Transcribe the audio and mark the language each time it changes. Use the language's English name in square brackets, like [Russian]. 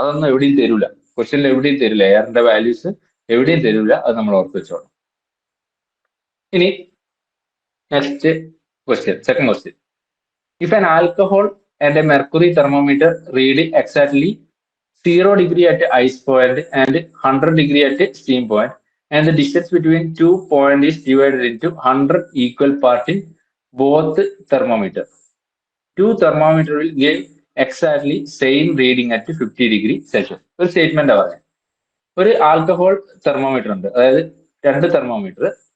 [Malayalam] അതൊന്നും എവിടെയും തരൂല, ക്വസ്റ്റ്യനിൽ എവിടെയും തരില്ല. എയറിന്റെ വാല്യൂസ് എവിടെയും തരൂല, അത് നമ്മൾ ഓർത്ത് വെച്ചോളണം. ഇനി next question, second question. [English] If an alcohol and a mercury thermometer read exactly 0 degree at ice point and 100 degree at steam point, and the distance between 2 points is divided into 100 equal parts in both thermometer. Two thermometer will give exactly same reading at 50 degree Celsius. [Malayalam] ഒരു statement പറയാം. ഒരു alcohol thermometer ഉണ്ട്, അതായത് രണ്ട് thermometer.